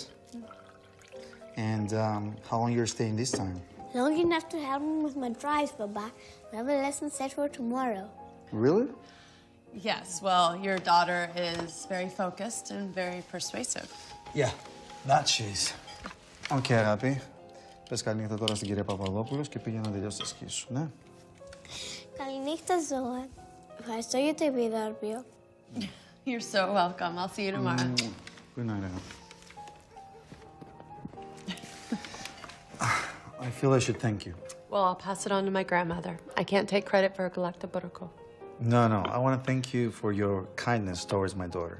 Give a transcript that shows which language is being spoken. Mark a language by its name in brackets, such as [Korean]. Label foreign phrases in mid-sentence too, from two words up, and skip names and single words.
[English] And how long you're staying this time? Long enough to help me with my drives, Baba. We have a lesson set for tomorrow. Really? Yes, well, your daughter is very focused and very persuasive. Yeah, that she is. Okay, αγάπη. [Greek] Πες καληνύχτα τώρα στην κυρία Παπαδόπουλος και πήγαινε να τελειώσει τα σκη σου, ναι? Καληνύχτα, Ζώα. Ευχαριστώ για το επιδόρπιο. [English] You're so welcome. I'll see you tomorrow. Good night, αγάπη. I feel I should thank you. Well, I'll pass it on to my grandmother. I can't take credit for Galacta Buroko. No, I want to thank you for your kindness towards my daughter.